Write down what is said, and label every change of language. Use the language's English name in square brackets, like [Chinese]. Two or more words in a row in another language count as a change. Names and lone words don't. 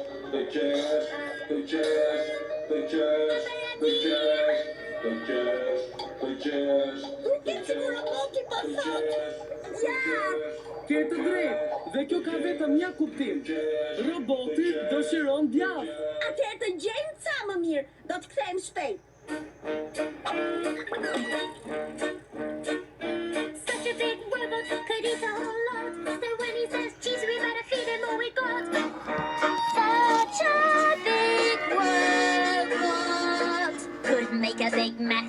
[Albanian] Duket sikur roboti po thot. Ja! Ke të drejtë, dhe kjo ka vetëm një kuptim. Roboti dëshiron djath. Atëherë të gjejmë ca më mirë. Do të kthejmë shpejt. [English] Such a big robot could eat a whole lot. So when he says cheese, we better feed him all we got. Such a big robot could make a big mess.